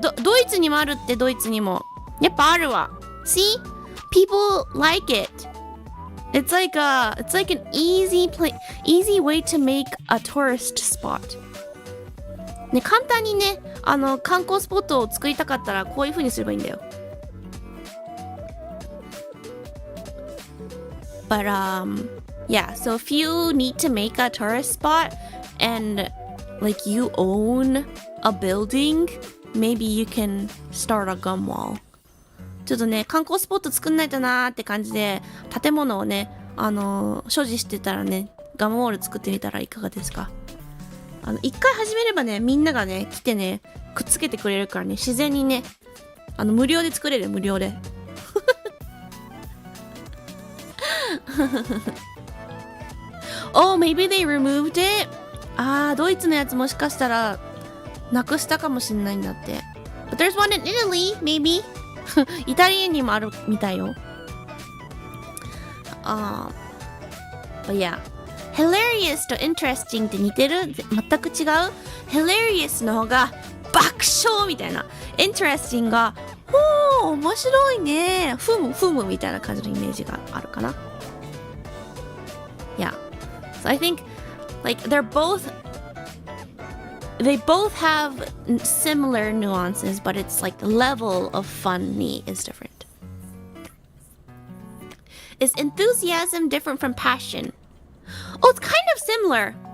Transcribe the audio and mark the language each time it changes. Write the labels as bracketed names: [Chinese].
[Japanese] ドイツにもあるって、ドイツにも。やっぱあるわ。 [English] See? People like it.It's like an easy way to make a tourist spot. [Japanese] ね、簡単にね、観光スポットを作りたかったらこういう風にすればいいんだよ。 [English] But yeah, so if you need to make a tourist spot and like you own a building, maybe you can start a gum wall. [Japanese] ちょっとね、観光スポット作んないとなーって感じで、建物をね、所持してたらね、ガムウォール作ってみたらいかがですか？一回始めればね、みんながね、来てね、くっつけてくれるからね、自然にね、無料で作れる、無料で。 [English] Oh, maybe they removed it? [Japanese] ドイツのやつもしかしたら、なくしたかもしんないんだって。 [English] But there's one in Italy, maybe? [Japanese] イタリアにもあるみたいよ。 [English] But yeah. [Japanese] Hilarious と interesting って似てる？全く違う？ Hilarious の方が爆笑みたいな。Interesting が、おー、面白いね。ふむふむみたいな感じのイメージがあるかな。 [English] Yeah. So I think, like, they both have similar nuances, but it's like the level of funny is different. Is enthusiasm different from passion? Oh, it's kind of similar.